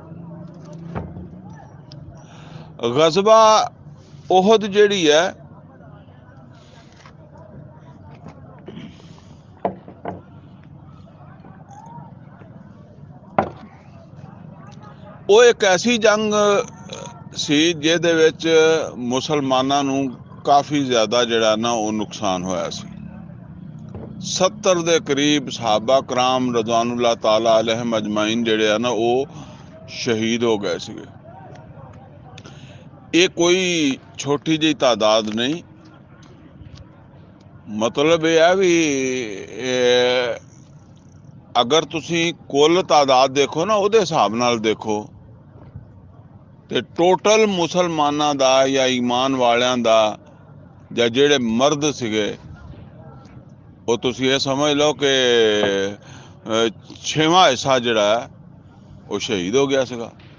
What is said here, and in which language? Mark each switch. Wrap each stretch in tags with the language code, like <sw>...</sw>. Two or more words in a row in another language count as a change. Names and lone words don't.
<pa>ਗਜ਼ਵਾ ਉਹਦ ਜਿਹੜੀ ਹੈ ਉਹ ਇੱਕ ਐਸੀ ਜੰਗ ਸੀ ਜਿਹਦੇ ਵਿੱਚ ਮੁਸਲਮਾਨਾਂ ਨੂੰ ਕਾਫੀ ਜ਼ਿਆਦਾ ਜਿਹੜਾ ਨਾ ਉਹ ਨੁਕਸਾਨ ਹੋਇਆ ਸੀ। 70 ਦੇ ਕਰੀਬ ਸਹਾਬਾ ਕਰਾਮ</pa> <ar>رضوان الله تعالى عليهم أجمعين</ar> <pa>ਜਿਹੜੇ ਆ ਨਾ ਉਹ ਸ਼ਹੀਦ ਹੋ ਗਏ ਸੀਗੇ। ਇਹ ਕੋਈ ਛੋਟੀ ਜਿਹੀ ਤਾਦਾਦ ਨਹੀਂ। ਮਤਲਬ ਇਹ ਹੈ ਵੀ ਅਗਰ ਤੁਸੀਂ ਕੁੱਲ ਤਾਦਾਦ ਦੇਖੋ ਨਾ, ਉਹਦੇ ਹਿਸਾਬ ਨਾਲ ਦੇਖੋ ਤੇ ਟੋਟਲ ਮੁਸਲਮਾਨਾਂ ਦਾ ਜਾਂ ਈਮਾਨ ਵਾਲਿਆਂ ਦਾ ਜਾਂ ਜਿਹੜੇ ਮਰਦ ਸੀਗੇ, ਉਹ ਤੁਸੀਂ ਇਹ ਸਮਝ ਲਓ ਕਿ 6ਵਾਂ ਹਿੱਸਾ ਜਿਹੜਾ ਹੈ ਉਹ ਸ਼ਹੀਦ ਹੋ ਗਿਆ ਸੀਗਾ।</pa>